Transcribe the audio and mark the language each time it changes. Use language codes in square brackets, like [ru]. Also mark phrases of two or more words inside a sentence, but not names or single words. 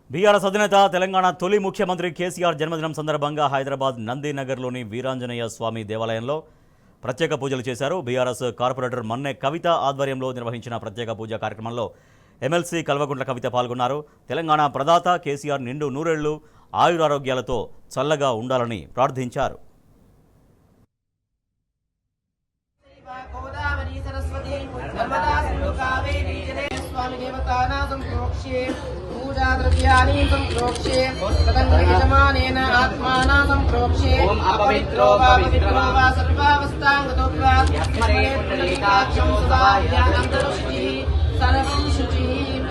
[te] బీఆర్ఎస్ అధినేత తెలంగాణ తొలి ముఖ్యమంత్రి కేసీఆర్ జన్మదినం సందర్భంగా హైదరాబాద్ నందినగర్లోని వీరాంజనేయ స్వామి దేవాలయంలో ప్రత్యేక పూజలు చేశారు. బీఆర్ఎస్ కార్పొరేటర్ మన్నె కవిత ఆధ్వర్యంలో నిర్వహించిన ప్రత్యేక పూజా కార్యక్రమంలో ఎమ్మెల్సీ కల్వకుంట్ల కవిత పాల్గొన్నారు. తెలంగాణ ప్రదాత కేసీఆర్ నిండు నూరేళ్లు ఆయురారోగ్యాలతో చల్లగా ఉండాలని ప్రార్థించారు. [sa] पूजाद्रव्यानि संप्रोक्ष्ये तदङ्गयजमानेन आत्माना संप्रोक्ष्ये अपवित्रो वा पवित्रो वा सर्वावस्थाङ्गतो वा यस्मरेत्पुण्डरीकाक्षं सदा ज्ञानन्तरुचिः सर्वं शुचिः।